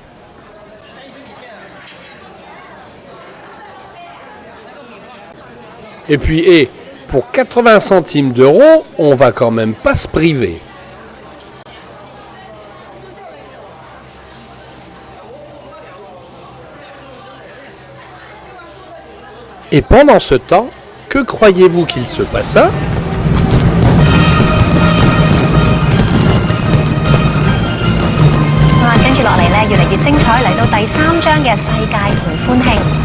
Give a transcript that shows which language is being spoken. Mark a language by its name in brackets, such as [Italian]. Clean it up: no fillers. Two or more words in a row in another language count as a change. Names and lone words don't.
[French] Et puis, pour 80 centimes d'euros, on va quand même pas se priver. Et pendant ce temps, que croyez-vous qu'il se passa ? [Cantonese] 跟住落嚟咧，越嚟越精彩，嚟到第3章嘅世界同歡慶。